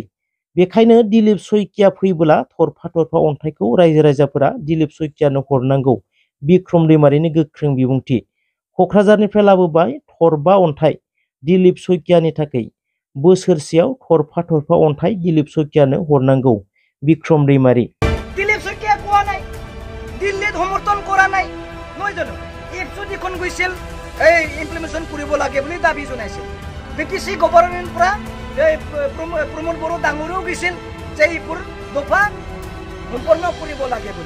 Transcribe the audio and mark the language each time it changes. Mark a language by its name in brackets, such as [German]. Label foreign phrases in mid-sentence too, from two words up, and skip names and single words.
[Bodo] बेखायनो दिलीप शइकिया फैबोला थरफा थरफा अन्थाइखौ रायजो राजाफोरा दिलीप शइकियानो हरनांगौ। बिक्रम दैमारिनि गोख्रों बिबुंथि। क'क्राझारनिफ्राय लाबोबाय थरबा अन्थाइ दिलीप शइकियानि थाखाय। बोसोरसेयाव थरफा थरफा अन्थाइ दिलीप शइकियानो हरनांगौ। बिक्रम दैमारि। [Assamese] दिलीप शइकिया কোৱা নাই দিল্লীত সমৰ্থন কৰা নাই নহয় জানো? এপছু যিখন গৈছিল এই ইমপ্লিমেণ্টেশ্যন কৰিব লাগে বুলি দাবী জনাইছিল। বিটিচি গভৰ্ণমেণ্টৰ পৰা প্ৰমোদ বড়ো ডাঙৰেও গৈছিল যে এইবোৰ দফা সম্পন্ন কৰিব লাগে বুলি।